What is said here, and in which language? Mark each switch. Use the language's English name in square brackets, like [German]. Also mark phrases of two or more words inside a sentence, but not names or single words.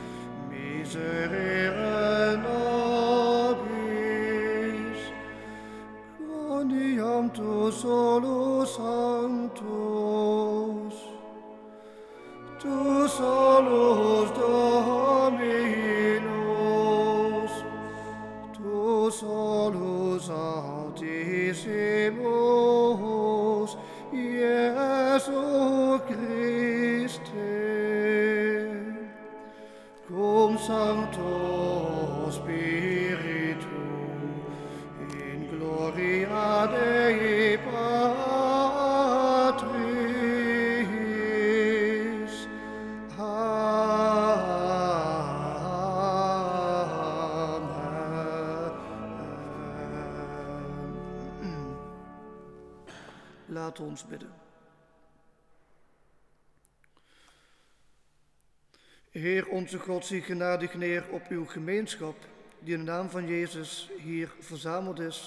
[Latin] miserere nobis, quoniam tu solus sanctus, tu solus Dominus, tu solus Altissimus, Iesu Christe, cum Sancto Spiritu, in gloria Dei Patris. Amen. [Dutch] Laat ons bidden. Heer onze God, zie genadig neer op uw gemeenschap, die in de naam van Jezus hier verzameld is.